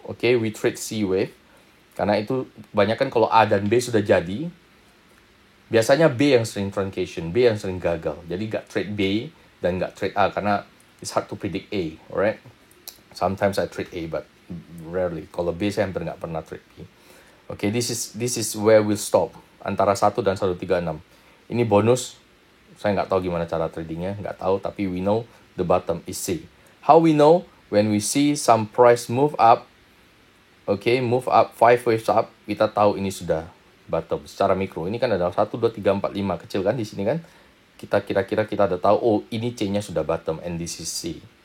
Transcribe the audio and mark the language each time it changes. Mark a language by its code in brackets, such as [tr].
[en] Okay, we trade C wave. [id] Karena itu banyak kan kalau A dan B sudah jadi, biasanya B yang sering truncation, B yang sering gagal. Jadi nggak trade B dan nggak trade A karena [en] it's hard to predict A, alright? Sometimes I trade A, but rarely. [id] Kalau B saya hampir nggak pernah trade B. [en] Okay, this is where we'll stop. [id] Antara 1 dan 136. Ini bonus. Saya nggak tahu gimana cara tradingnya, nggak tahu. Tapi [en] we know the bottom is C. How we know? When we see some price move up, okay, move up 5 waves up, [id] kita tahu ini sudah bottom secara mikro. Ini kan ada 1, 2, 3, 4, 5 kecil kan di sini kan. Kita kira-kira kita udah tahu, oh ini C-nya sudah bottom [en] and this is C.